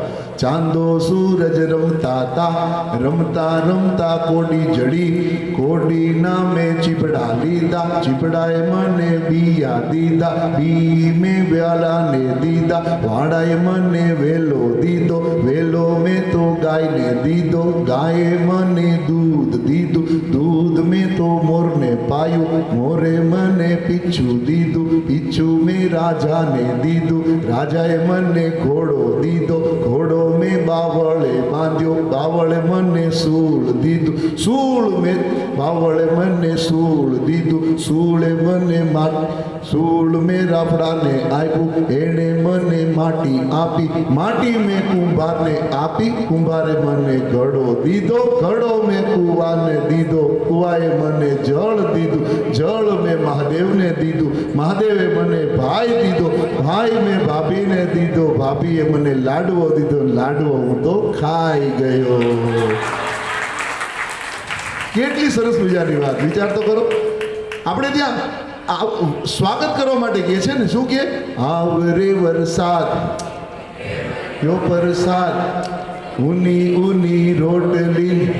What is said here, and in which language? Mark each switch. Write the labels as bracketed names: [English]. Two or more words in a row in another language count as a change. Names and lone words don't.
[Gujarati] ચાંદો સૂરજ રમતા હતા, રમતા રમતા કોડી જડી, કોડી નામે ચીપડા લીધા, ચીપડાએ મને બિયા દીધા, બી મેં વ્યાલાને દીધા, વાડાએ મને વેલો દીધો, વેલો મેં તો ગાયને દીધો, ગાયે મને દૂધ દીધું, દૂધ દૂધ મેં તો મોરને પાયું, મોરે મને પીંછું દીધું, પીંછું મેં રાજાને દીધું, રાજાએ મને ઘોડો દીધો, ઘોડો મેં બાવળે બાંધ્યો, બાવળે મને શૂળ દીધું, શૂળ મેં બાવળે મને શૂળ દીધું, શૂળે મને શૂળ મેં રાફડાને આપ્યું, એણે મને માટી આપી, માટી મેં કુંભારને આપી, કુંભારે મને ઘડો દીધો, ઘડો મેં કૂવાને દીધો, કૂવાએ મને જળ દીધું, જળ મેં મહાદેવને દીધું, મહાદેવે મને ભાઈ દીધો, ભાઈ મેં ભાભીને દીધો, ભાભીએ મને લાડવો દીધો, લાડવો હું તો ખાઈ ગયો। કેટલી સરસ મજાની વાત, વિચાર તો કરો। આપણે ત્યાં સ્વાગત કરવા માટે કહે છે ને, શું કહે? આવરે વરસાદ યો પ્રસાદ, ઊની ઊની રોટલી।